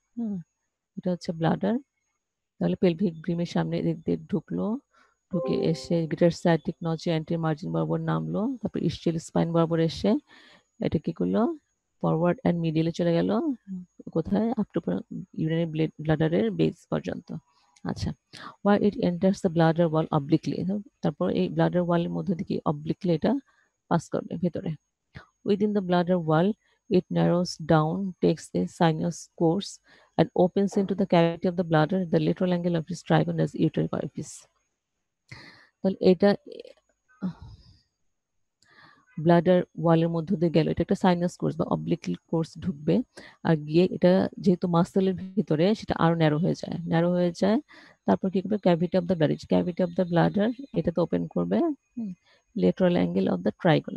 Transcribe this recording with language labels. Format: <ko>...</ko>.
<bn>হ্যাঁ, এটা হচ্ছে ব্লাডার। তাহলে পেলভিক ব্রিমের সামনে দিক দিয়ে ঢুকলো, ঢুকে এসে গ্রেটার সায়াটিক নচে অ্যান্টি মার্জিন বরাবর নামলো, তারপর ইসচিয়াল স্পাইন বরাবর এসে এটা কি করলো ফরওয়ার্ড অ্যান্ড মিডিয়ালে চলে গেল, কোথায়? আপ টু ইউরিনারি ব্লাডারের বেস পর্যন্ত। আচ্ছা,</bn> <en>where it enters the bladder wall obliquely,</en> <bn>তারপর এই ব্লাডার ওয়ালের মধ্যে দিকে অবলিকলি এটা পাস করবে ভেতরে।</bn> <en>Within the bladder wall, it narrows down, takes a sinus course, and opens into the cavity of the bladder at the lateral angle of its trigon as uterine orifice.</en> <bn>তাহলে এটা bladder ওয়ালের মধ্য দিয়ে গেল, এটা একটা সাইনাস কোর্স বা oblique course ঢুকবে, আর গিয়ে এটা যেহেতু মাসেলের ভিতরে সেটা আরো ন্যারো হয়ে যায়, ন্যারো হয়ে যায়। তারপর কি করবে? Cavity of the bladder, cavity of the bladder এটাতে ওপেন করবে লেটারাল অ্যাঙ্গেল অফ দ্য ট্রাইগন।</bn>